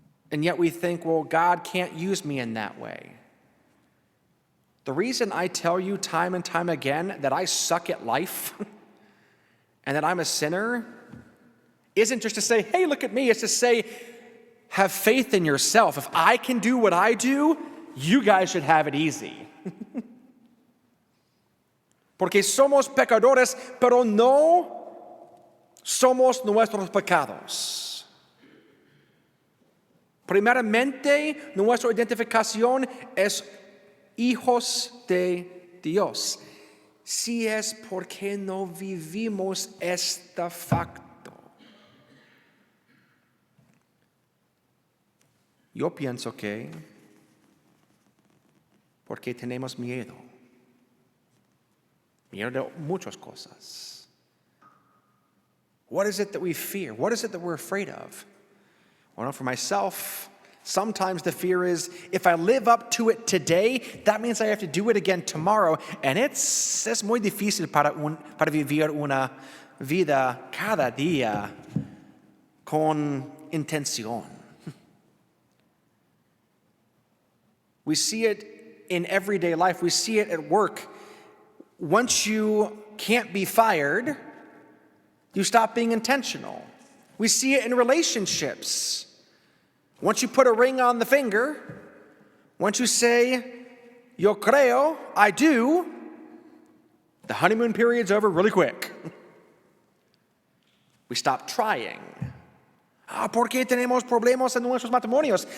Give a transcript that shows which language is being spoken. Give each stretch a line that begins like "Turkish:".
English: And yet we think, well, God can't use me in that way. The reason I tell you time and time again that I suck at life and that I'm a sinner isn't just to say, hey, look at me. It's to say, have faith in yourself. If I can do what I do, you guys should have it easy.
Spanish: Porque somos pecadores, pero no somos nuestros pecados. Primeramente, nuestra identificación es hijos de Dios. Si es porque no vivimos este facto. Yo pienso que porque tenemos miedo. Miedo de muchas cosas.
English: What is it that we fear? What is it that we're afraid of? Well, for myself, sometimes the fear is if I live up to it today, that means I have to do it again tomorrow. And
Spanish: es muy difícil para vivir una vida cada día con intención.
English: We see it in everyday life. We see it at work. Once you can't be fired, you stop being intentional. We see it in relationships. Once you put a ring on the finger, once you say,
Spanish: yo creo,
English: I do, the honeymoon period's over really quick. We stop trying.
Spanish: ¿Por qué tenemos problemas en nuestros matrimonios?